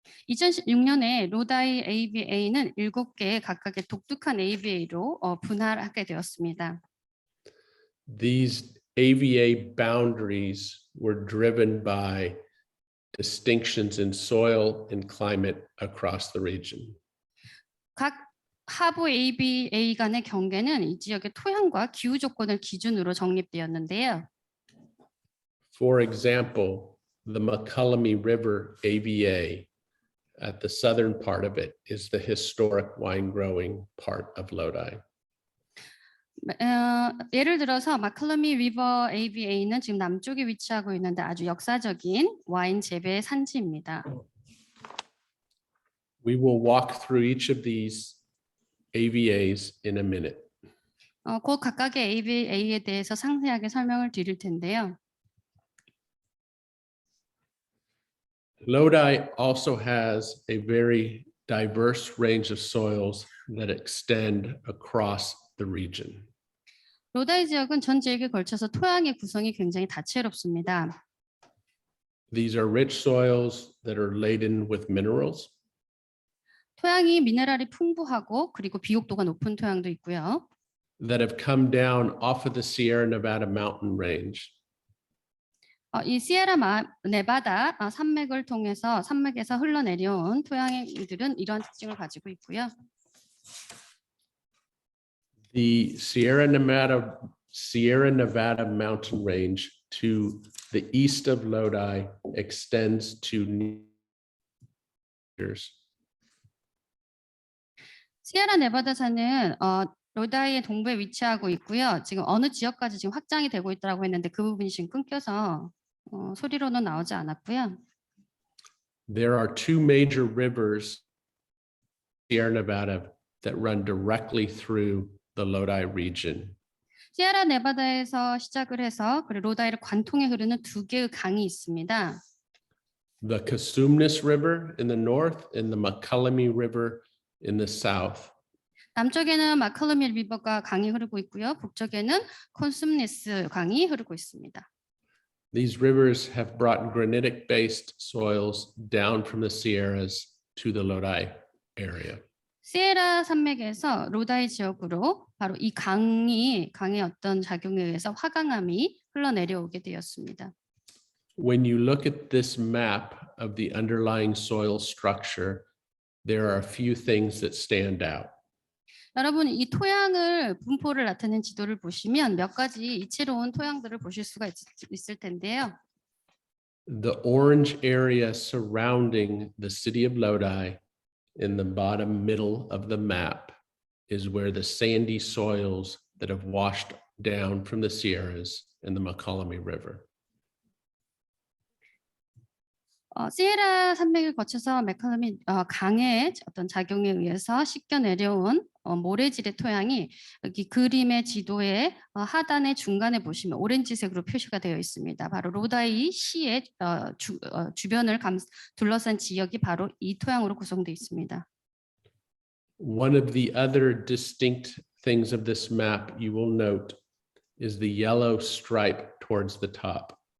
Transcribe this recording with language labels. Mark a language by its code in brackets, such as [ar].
[ko] 2016년에 로다이 AVA는 7개의 각각의 독특한 AVA로 분할하게 되었습니다. [en] These AVA boundaries were driven by distinctions in soil and climate across the region. [ko] 각 하부 AVA 간의 경계는 이 지역의 토양과 기후 조건을 기준으로 정립되었는데요. [en] For example, the McCullamy River AVA at the southern part of it is the historic wine growing part of Lodi. [ko] 예를 들어서 마클러미 리버 AVA는 지금 남쪽에 위치하고 있는데 아주 역사적인 와인 재배의 산지입니다. [en] We will walk through each of these AVAs in a minute. [ko] 곧 각각의 AVA에 대해서 상세하게 설명을 드릴 텐데요. [en] Lodi also has a very diverse range of soils that extend across the region. [ko] 로다이 지역은 전 지역에 걸쳐서 토양의 구성이 굉장히 다채롭습니다. [en] These are rich soils that are laden with minerals. [ko] 토양이 미네랄이 풍부하고 그리고 비옥도가 높은 토양도 있고요. [en] That have come down off of the Sierra Nevada mountain range. [ko] 이 시에라 네바다 산맥을 통해서 산맥에서 흘러내려온 토양들은 이런 특징을 가지고 있고요. [en] The Sierra Nevada mountain range to the east of Lodi extends to meters. [ko] 시에라 네바다 산은 로다이의 동부에 위치하고 있고요. 지금 어느 지역까지 지금 확장이 되고 있다고 했는데 그 부분이 지금 끊겨서 소리로는 나오지 않았고요. [en] There are 2 major rivers in Sierra Nevada that run directly through the Lodi region. [ko] 시에라 네바다에서 시작을 해서 그리고 로다이를 관통해 흐르는 2개의 강이 있습니다. [en] The Cosumnes River in the north and the McCullamy River in the south. [ko] 남쪽에는 마클러미 리버가 강이 흐르고 있고요. 북쪽에는 콘숨니스 강이 흐르고 있습니다. [en] These rivers have brought granitic-based soils down from the Sierras to the Lodi area. [ko] 시에라 산맥에서 로다이 지역으로 바로 이 강의 어떤 작용에 의해서 화강암이 흘러내려오게 되었습니다. [en] When you look at this map of the underlying soil structure, there are a few things that stand out. [ko] 여러분 이 토양을 분포를 나타낸 지도를 보시면 몇 가지 이채로운 토양들을 보실 수가 있을 텐데요. [en] The orange area surrounding the city of Lodi in the bottom middle of the map is where the sandy soils that have washed down from the Sierras and the McCullamy River. [ko] 시에라 산맥을 거쳐서 맥컬럼이 강의 어떤 작용에 의해서 씻겨 내려온 모래질의 토양이 여기 그림의 지도의 하단의 중간에 보시면 오렌지색으로 표시가 되어 있습니다. 바로 로다이 시의 주변을 둘러싼 지역이 바로 이 토양으로 구성되어 있습니다. [en] One of the other distinct things of this map you will note is the yellow stripe towards the top.